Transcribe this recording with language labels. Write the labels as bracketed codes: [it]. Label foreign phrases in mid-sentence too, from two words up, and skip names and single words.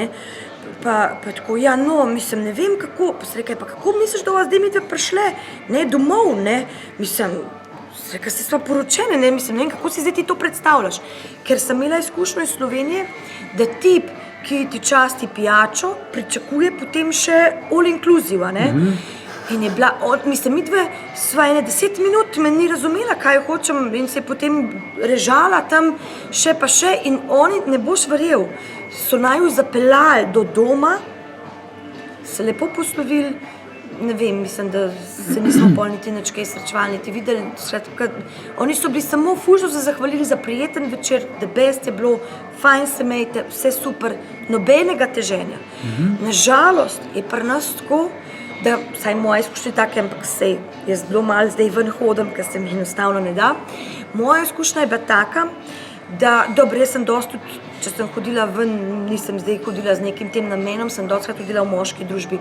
[sl] Pa tako, ja, no, mislim, ne vem kako, pa se rekaj, pa kako misliš, da vas zdaj mi dve prišle, ne, domov, ne, mislim, se rekaj, se sva poročene, ne, mislim, ne vem, kako si zdaj ti to predstavljaš, ker sem imela izkušnjo iz Slovenije, da tip, ki ti časti pijačo, pričakuje potem še [en] all inclusive, [sl] a ne, in je bila, mislim, mi dve sva ene 10 minut, me ni razumela, kaj hočem in se je potem režala tam še pa še in oni, ne boš verjel, so naju zapeljali do doma, se lepo poslovili, ne vem, mislim, da se nismo pol niti nič kaj srečevali, niti videli, skratka, oni so bili samo ful so se zahvalili za prijeten večer, [en] the best [sl] je bilo, fajn se imejte, vse super, nobenega teženja. Nažalost je pri nas tako, da, saj moje izkušnje take, ampak sej, jaz bilo malo zdaj ven hodim, ker se mi enostavno ne da. Moja izkušnja je bila taka, da, dobro, jaz sem dosti tudi, če sem hodila ven, nisem zdaj hodila z nekim tem namenom, sem dostikrat hodila v moški družbi.